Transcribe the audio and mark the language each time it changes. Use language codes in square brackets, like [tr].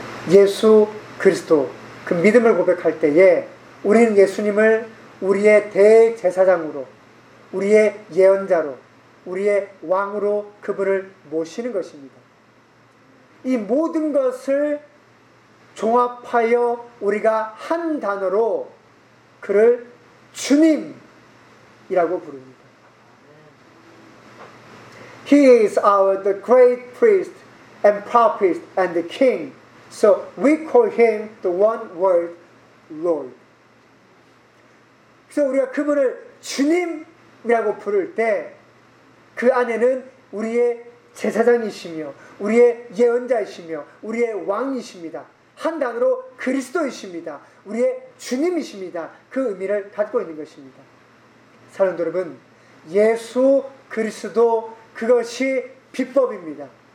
[ko] 예수 그리스도 그 믿음을 고백할 때에 우리는 예수님을 우리의 대제사장으로 우리의 예언자로 우리의 왕으로 그분을 모시는 것입니다. 이 모든 것을 종합하여 우리가 한 단어로 그를 주님 이라고 부릅니다. [en] He is our the great priest and prophet and the king. So we call him the one word Lord. [ko] 그래서 우리가 그분을 주님이라고 부를 때 그 안에는 우리의 제사장이시며 우리의 예언자이시며 우리의 왕이십니다. 한 단어로 그리스도이십니다. 우리의 주님이십니다. 그 의미를 갖고 있는 것입니다. 사랑하는 여러분, 예수 그리스도 그것이 비법입니다.